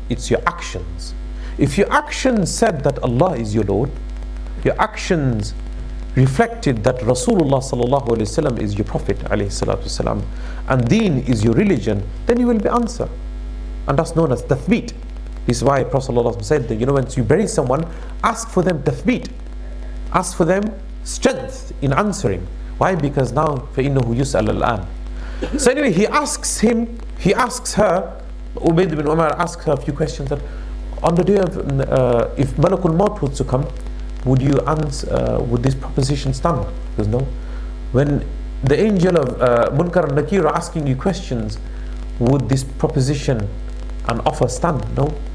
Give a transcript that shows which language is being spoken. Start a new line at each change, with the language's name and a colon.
English: It's your actions. If your actions said that Allah is your Lord, your actions reflected that Rasulullah ﷺ is your Prophet ﷺ, and deen is your religion, then you will be answered. And that's known as tathbeet. This is why Prophet ﷺ said that, once you bury someone, ask for them tathbeet. Ask for them strength in answering. Why? Because now,
Arabic: فَإِنَّهُ يُسْأَلَ الْآنِ.
English: So anyway, he asks her, Ubayd bin Umar asks her a few questions, that on the day of, if Malakul Maut was to come, would you answer, would this proposition stand? Because no. When the angel of Munkar and Nakir are asking you questions, would this proposition and offer stand? No.